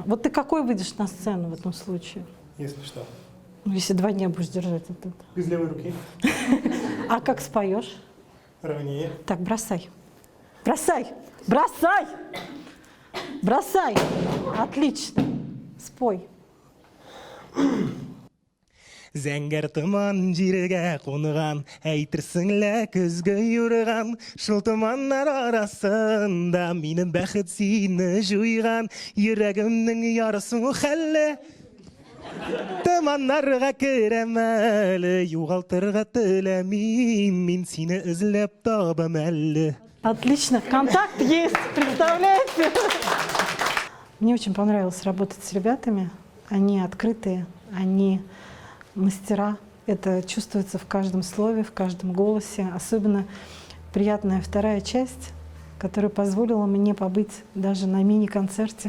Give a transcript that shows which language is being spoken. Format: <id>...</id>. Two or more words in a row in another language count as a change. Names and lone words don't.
<ru>Вот ты какой выйдешь на сцену в этом случае? если что. Ну, если 2 дня будешь держать это. Без левой руки. А как споешь? Ровнее. Так, бросай. Бросай! Бросай! Бросай! Отлично. Спой.</ru> <tt>Зәңгәр томан җиргә кунган, әйтерсең лә көзгә юрган, шул томаннар арасында минем бәхет сине җуйган, йөрәгемнең ярысын хәлле. Томаннарга керәм әле, югалтырга теләмим, мин сине эзләп табам әле.</tt> <ru>Отлично. Контакт есть, представляете? Мне очень понравилось работать с ребятами. Они открытые, они мастера. Это чувствуется в каждом слове, в каждом голосе. Особенно приятная вторая часть, которая позволила мне побыть даже на мини-концерте.</ru>